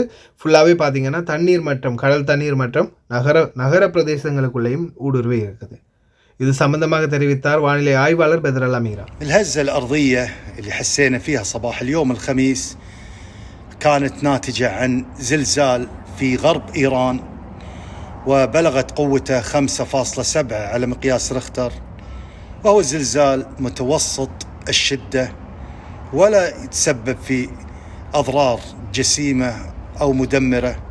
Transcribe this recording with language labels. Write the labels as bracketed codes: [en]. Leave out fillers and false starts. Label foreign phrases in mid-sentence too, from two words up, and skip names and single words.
[ta] ஃபுல்லாகவே பார்த்தீங்கன்னா தண்ணீர் மட்டம், கடல் தண்ணீர் மட்டம் நகர பிரதேசங்களுக்குள்ளேயும் ஊடுருவே இருக்குது. இது சம்பந்தமாக தெரிவித்தார் வானிலை ஆய்வாளர் பெதர் அமீரா. [ar] الهزة الأرضية اللي حسينا فيها صباح اليوم الخميس كانت ناتجة عن زلزال في غرب إيران وبلغت قوته 5.7 على مقياس ريختر، وهو زلزال متوسط الشدة ولا يتسبب في أضرار جسيمة أو مدمرة.